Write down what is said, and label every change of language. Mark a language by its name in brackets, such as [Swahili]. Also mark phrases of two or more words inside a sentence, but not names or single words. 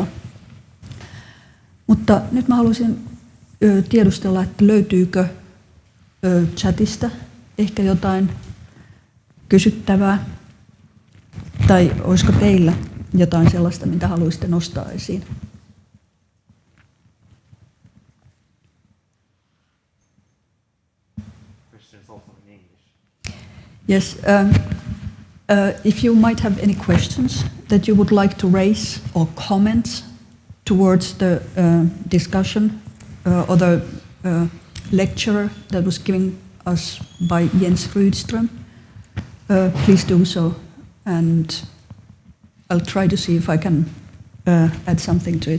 [Finnish] Mutta nyt mä haluaisin tiedustella, että löytyykö chatista ehkä jotain kysyttävää, tai olisiko teillä jotain sellaista, mitä haluaisitte nostaa esiin? [English] Yes, if you might have any questions that you would like to raise or comments towards the discussion or the lecture that was given us by Jens Rydström, please do so, and I'll try to see if I can add something to it.